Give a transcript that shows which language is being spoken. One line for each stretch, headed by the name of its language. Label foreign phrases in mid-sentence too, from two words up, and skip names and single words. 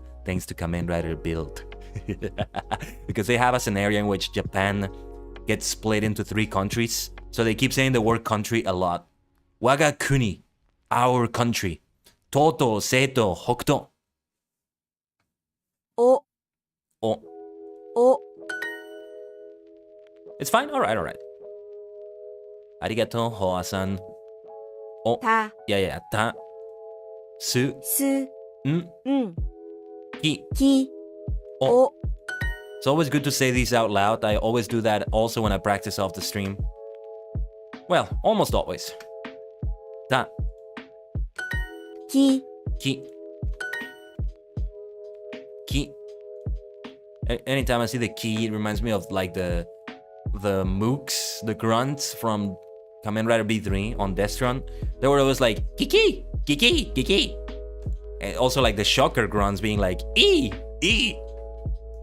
English: Thanks to Kamen Rider Build. Because they have a scenario in which Japan gets split into 3 countries. So they keep saying the word country a lot.
Japanese: 我が国,
English: our country. Toto, Seto, Hokuto. O. Oh. O. It's fine? Alright. Arigato, Hoa-san. Oh. Ta. Yeah. Ta. Su. Su. Ki. Ki. Oh. O. It's always good to say these out loud. I always do that also when I practice off the stream. Well, almost always. Ta. Ki. Ki. Ki. Anytime I see the ki, it reminds me of like the mooks, the grunts from Kamen Rider B3 on Destron. They were always like kiki, kiki, kiki. And also like the shocker grunts being like ee, ee.